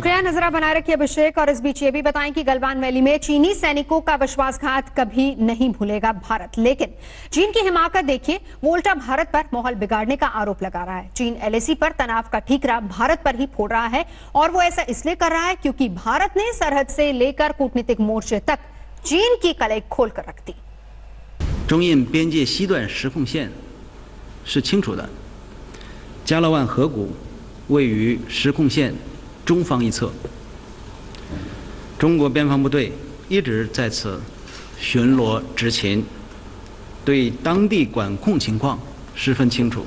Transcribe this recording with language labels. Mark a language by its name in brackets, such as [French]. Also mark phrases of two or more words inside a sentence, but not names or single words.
[Hindi] शुक्रिया, नजरा बनाए रखिए अभिषेक। और इस बीच ये भी बताएं कि गलवान वैली में चीनी सैनिकों का विश्वासघात कभी नहीं भूलेगा भारत। लेकिन चीन की हिमाकत देखिए, वो उल्टा भारत पर माहौल बिगाड़ने का आरोप लगा रहा है। चीन एलएसी पर तनाव का ठीकरा भारत पर ही फोड़ रहा है, और वो ऐसा इसलिए कर रहा है क्योंकि भारत ने सरहद से लेकर कूटनीतिक मोर्चे तक चीन की कलई खोल कर रख दी। [Chinese] 中印边界西段实控线是清楚的，加勒万河谷位于实控线中方一侧，中国边防部队一直在此巡逻执勤，对当地管控情况十分清楚。